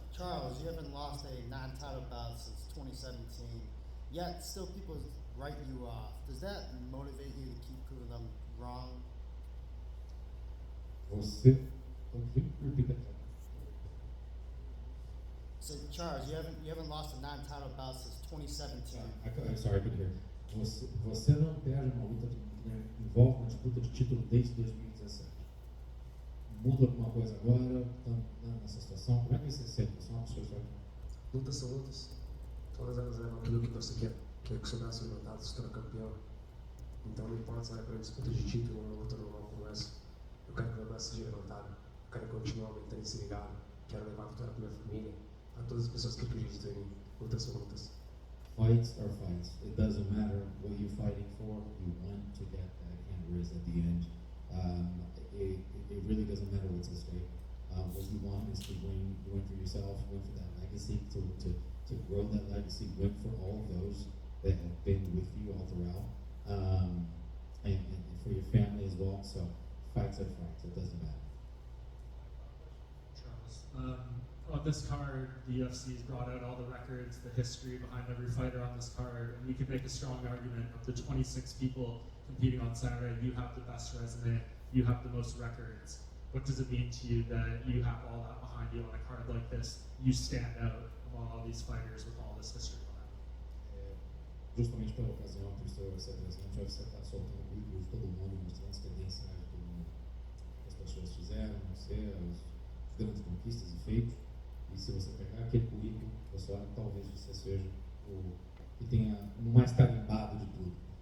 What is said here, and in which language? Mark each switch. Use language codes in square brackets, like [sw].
[en] Charles, you haven't lost a non-title bout since 2017, yet still people write you off. Does that motivate you to keep proving them wrong? [pt] Você, [en] repeat that. So Charles, you haven't lost a non-title bout since 2017. I'm sorry, I couldn't hear. [pt] Você não perde uma luta que envolve uma disputa de título desde 2017. Muda alguma coisa agora, nessa situação? Como é que você se sente? Você é uma pessoa que... Lutas são lutas. Todas elas levam aquilo que você quer. Quer que o seu braço levantado se torne campeão. Então não importa se é para disputa de título ou uma luta normal como essa. Eu quero que meu braço seja levantado. Eu quero continuar aumentando esse legado. Quero levar a vitória para minha família. A todas as pessoas que acreditam em mim. Lutas são lutas. [en] Fights are fights. It doesn't matter what you're fighting for. You want to get that hand raised at the end. It really doesn't matter what's at stake. What you want is to win for yourself, win for that legacy, to grow that legacy, win for all of those that have been with you all throughout, and for your family as well. So fights are fights. It doesn't matter. Charles, on this card, the UFC has brought out all the records, the history behind every fighter on this card, and we can make a strong argument of the 26 people competing on Saturday. You have the best resume. You have the most records. What does it mean to you that you have all that behind you on a card like this? You stand out among all these fighters with all this history behind them. [pt] Justamente pela ocasião que o senhor se apresenta, você está soltando currículo de todo mundo, mostrando as credenciais de todo mundo, que as pessoas fizeram, as grandes conquistas e feitos. E se você pegar aquele currículo, pessoal, talvez você seja o que tenha o mais carimbado de tudo.